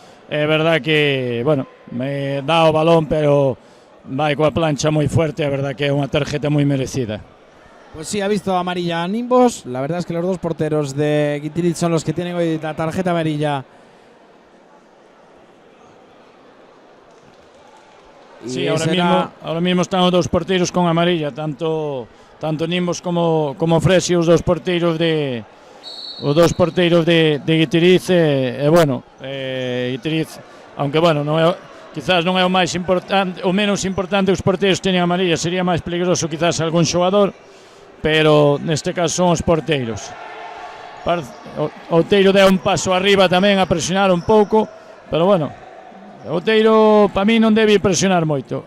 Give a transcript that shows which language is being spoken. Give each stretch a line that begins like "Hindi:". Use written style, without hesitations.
Galician: É verdad que, bueno, me dá o balón, pero vai coa plancha moi fuerte, é verdad que é unha tarjeta moi merecida.
Spanish: Pues sí, ha visto amarilla a Nimbos. La verdad es que los dos porteros de Guitiriz son los que tienen hoy la tarjeta amarilla. Sí, ahora mismo están los dos porteros con amarilla, tanto Nimbos como Fresi,
Galician: os dos porteiros de Guitiriz. Guitiriz, aunque bueno, quizás non é o máis importante, o menos importante, os porteiros teñen amarilla, sería máis peligroso quizás algún xogador, pero neste caso son os porteiros. Outeiro deu un paso arriba tamén a presionar un pouco, pero bueno, Outeiro para mí non debe presionar moito.